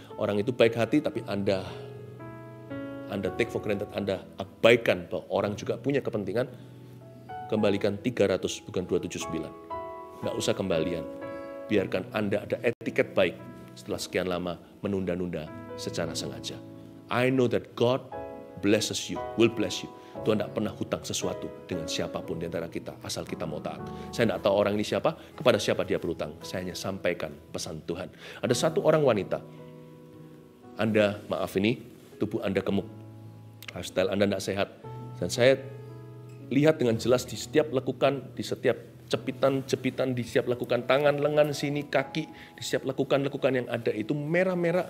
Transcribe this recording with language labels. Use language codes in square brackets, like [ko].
[id] Orang itu baik hati, tapi Anda [en] take for granted, [id] Anda abaikan bahwa orang juga punya kepentingan. Kembalikan 300, bukan 279. Nggak usah kembalian. Biarkan Anda ada etiket baik setelah sekian lama menunda-nunda secara sengaja. [en] I know that God blesses you, will bless you. [id] Tuhan tidak pernah hutang sesuatu dengan siapapun di antara kita, asal kita mau taat. Saya tidak tahu orang ini siapa, kepada siapa dia berhutang. Saya hanya sampaikan pesan Tuhan. Ada satu orang wanita, Anda, maaf ini, tubuh Anda gemuk, lifestyle Anda tidak sehat. Dan saya lihat dengan jelas di setiap lekukan, di setiap jepitan, di setiap lekukan tangan, lengan, sini, kaki, di setiap lekukan-lekukan yang ada itu merah-merah.